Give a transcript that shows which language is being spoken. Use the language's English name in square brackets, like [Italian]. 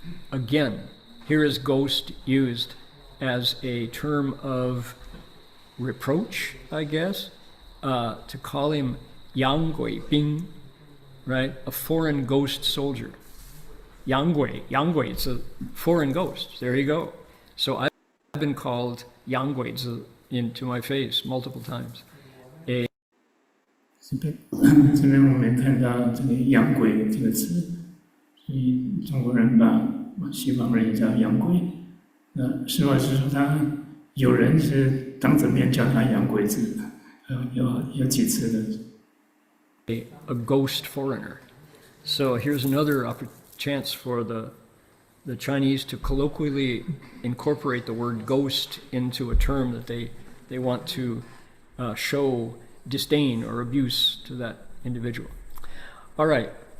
[English] Again, here is ghost used as a term of reproach, I guess, to call him Yang Gui Bing, right? A foreign ghost soldier. Yang Gui, it's a foreign ghost. There you go. So I've been called Yang Gui into my face multiple times. [Chinese] 这边我们看到这个“洋鬼”这个词，所以中国人把西方人也叫“洋鬼”。那实话实说，他有人是当着面叫他“洋鬼子”，有几次的。 [English] A ghost foreigner. So here's another chance for the Chinese to colloquially incorporate the word ghost into a term that they want to show disdain or abuse to that individual. All right.